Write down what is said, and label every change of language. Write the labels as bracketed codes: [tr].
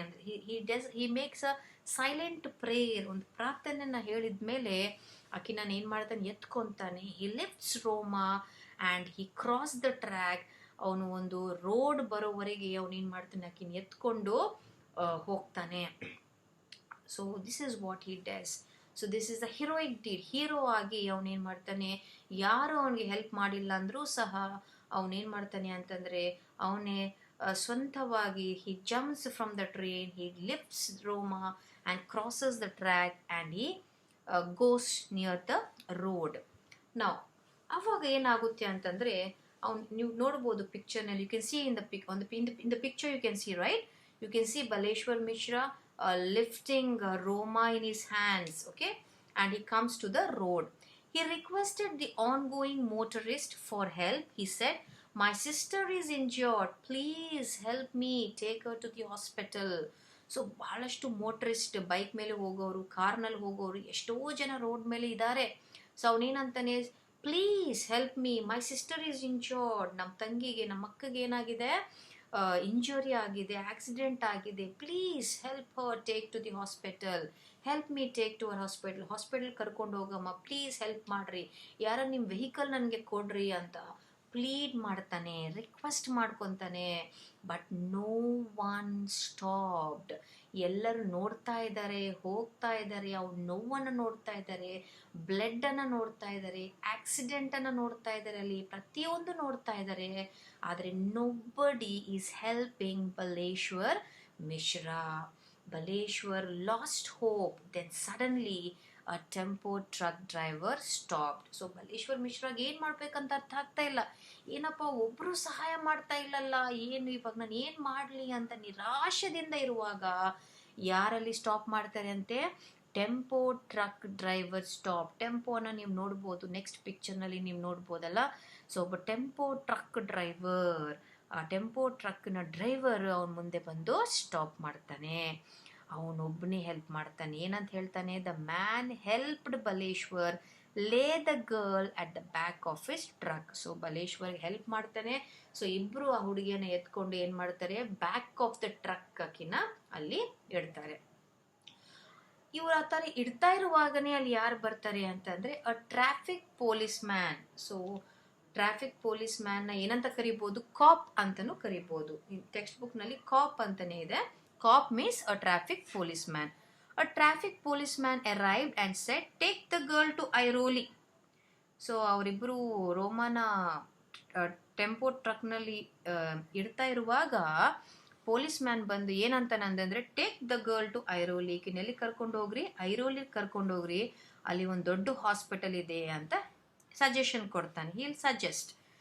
[kn] ಅಂದರೆ [en] he makes a silent prayer, [kn] ಒಂದು ಪ್ರಾರ್ಥನೆನ ಹೇಳಿದ ಮೇಲೆ ಆಕಿ ನಾನು ಏನು ಮಾಡ್ತಾನೆ, ಎತ್ಕೊತಾನೆ. [en] he lifts Roma and he crossed the track. [kn] ಅವನು ಒಂದು ರೋಡ್ ಬರೋವರೆಗೆ ಅವನೇನು ಮಾಡ್ತಾನೆ, ಆಕಿನ ಎತ್ಕೊಂಡು ಹೋಗ್ತಾನೆ. [en] So this is what he does. So this is the heroic deed. [kn] Hero ಆಗಿ ಅವನೇನು ಮಾಡ್ತಾನೆ, ಯಾರು ಅವನಿಗೆ ಹೆಲ್ಪ್ ಮಾಡಿಲ್ಲ ಅಂದರೂ ಸಹ ಅವನೇನು ಮಾಡ್ತಾನೆ ಅಂತಂದರೆ, ಅವನೇ ಸ್ವಂತವಾಗಿ [en] He jumps from the train, he lifts Roma and crosses the track and he goes near the road. [kn] ನಾವು ಅವಾಗ ಏನಾಗುತ್ತೆ ಅಂತಂದರೆ, ನೀವು ನೋಡ್ಬೋದು ಪಿಕ್ಚರ್ನಲ್ಲಿ, [en] You can see in the picture you can see, right, you can see Baleshwar Mishra lifting Roma in his hands, okay, and he comes to the road. He requested the ongoing motorist for help. He said, my sister is injured, please help me take her to the hospital. [kn] So ಭಾಳಷ್ಟು ಮೋಟರಿಸ್ಟ್, bike ಮೇಲೆ ಹೋಗೋರು, ಕಾರ್ನಲ್ಲಿ ಹೋಗೋರು, ಎಷ್ಟೋ ಜನ road ಮೇಲೆ ಇದ್ದಾರೆ. So ಅವನೇನಂತಾನೆ, [en] please help me, my sister is injured, [kn] ನಮ್ಮ ತಂಗಿಗೆ, ನಮ್ಮ ಅಕ್ಕಗೆ ಏನಾಗಿದೆ, ಇಂಜುರಿ ಆಗಿದೆ, ಆಕ್ಸಿಡೆಂಟ್ ಆಗಿದೆ, [en] please help her, take to the hospital, help me take to our hospital [kn] ಕರ್ಕೊಂಡು ಹೋಗಮ್ಮ, ಪ್ಲೀಸ್ ಹೆಲ್ಪ್ ಮಾಡಿರಿ, ಯಾರ ನಿಮ್ಮ ವೆಹಿಕಲ್ ನನಗೆ ಕೊಡ್ರಿ ಅಂತ ಪ್ಲೀಡ್ ಮಾಡ್ತಾನೆ, request ಮಾಡ್ಕೊತಾನೆ. [en] But no one stopped. [kn] ಎಲ್ಲರೂ ನೋಡ್ತಾ ಇದ್ದಾರೆ, ಹೋಗ್ತಾ ಇದ್ದಾರೆ, ಅವ್ರ ನೋವನ್ನು ನೋಡ್ತಾ ಇದ್ದಾರೆ, ಬ್ಲಡ್ಡನ್ನು ನೋಡ್ತಾ ಇದ್ದಾರೆ, ಆಕ್ಸಿಡೆಂಟನ್ನು ನೋಡ್ತಾ ಇದ್ದಾರೆ, ಅಲ್ಲಿ ಪ್ರತಿಯೊಂದು ನೋಡ್ತಾ ಇದ್ದಾರೆ. [en] ಆದರೆ nobody is helping Baleshwar Mishra. Baleshwar lost hope. Then suddenly a tempo truck driver stopped. [kn] So Baleshwar ಮಿಶ್ರಾಗೆ ಏನು ಮಾಡ್ಬೇಕಂತ ಅರ್ಥ ಆಗ್ತಾ ಇಲ್ಲ. ಏನಪ್ಪ ಒಬ್ಬರು ಸಹಾಯ ಮಾಡ್ತಾ ಇಲ್ಲಲ್ಲ, ಏನು ಇವಾಗ ನಾನು ಏನು ಮಾಡಲಿ ಅಂತ ನಿರಾಶದಿಂದ ಇರುವಾಗ ಯಾರಲ್ಲಿ ಸ್ಟಾಪ್ ಮಾಡ್ತಾರೆ ಅಂತೆ, ಟೆಂಪೋ ಟ್ರಕ್ ಡ್ರೈವರ್ ಸ್ಟಾಪ್. ಟೆಂಪೋನ ನೀವು ನೋಡ್ಬೋದು, ನೆಕ್ಸ್ಟ್ ಪಿಕ್ಚರ್ನಲ್ಲಿ ನೀವು ನೋಡ್ಬೋದಲ್ಲ. ಸೊ ಒಬ್ಬ ಟೆಂಪೋ ಟ್ರಕ್ ಡ್ರೈವರ್, ಆ ಟೆಂಪೋ ಟ್ರಕ್ನ ಡ್ರೈವರ್ ಅವನ ಮುಂದೆ ಬಂದು ಸ್ಟಾಪ್ ಮಾಡ್ತಾನೆ. ಅವನೊಬ್ಬನೇ ಹೆಲ್ಪ್ ಮಾಡ್ತಾನೆ. ಏನಂತ ಹೇಳ್ತಾನೆ, [en] The man helped Baleshwar lay the girl at the back of his truck. [kn] So ಬಲೇಶ್ವರ್ಗೆ help ಮಾಡ್ತಾನೆ. ಸೊ ಇಬ್ಬರು ಆ ಹುಡುಗಿಯನ್ನು ಎತ್ಕೊಂಡು ಏನು ಮಾಡ್ತಾರೆ, ಬ್ಯಾಕ್ ಆಫ್ ದ ಟ್ರಕ್ ಅಕ್ಕಿನ ಅಲ್ಲಿ ಇಡ್ತಾರೆ. ಇವ್ರು ಆ ಥರ ಇಡ್ತಾ ಇರುವಾಗನೇ ಅಲ್ಲಿ ಯಾರು ಬರ್ತಾರೆ ಅಂತಂದರೆ, ಅ traffic police man. So traffic police ಮ್ಯಾನ್ನ ಏನಂತ ಕರಿಬೋದು, ಕಾಪ್ ಅಂತಲೂ ಕರಿಬೋದು. ಟೆಕ್ಸ್ಟ್ ಬುಕ್ನಲ್ಲಿ ಕಾಪ್ ಅಂತಲೇ ಇದೆ. [en] Cop means a traffic policeman. A traffic policeman arrived and said, take the girl to Airoli. [kn] So ಅವರಿಬ್ಬರು ರೋಮಾನ ಟೆಂಪೋ ಟ್ರಕ್ನಲ್ಲಿ ಇಡ್ತಾ ಇರುವಾಗ ಪೊಲೀಸ್ ಮ್ಯಾನ್ ಬಂದು ಏನಂತಾನಂದ್ರೆ, [en] take the girl to Airoli, [kn] ಈಕಿನೆಲ್ಲಿ ಕರ್ಕೊಂಡು ಹೋಗ್ರಿ, ಐರೋಲಿಗೆ ಕರ್ಕೊಂಡು ಹೋಗ್ರಿ, ಅಲ್ಲಿ ಒಂದು ದೊಡ್ಡ ಹಾಸ್ಪಿಟಲ್ ಇದೆ ಅಂತ ಸಜೆಷನ್ ಕೊಡ್ತಾನೆ. Heal suggest.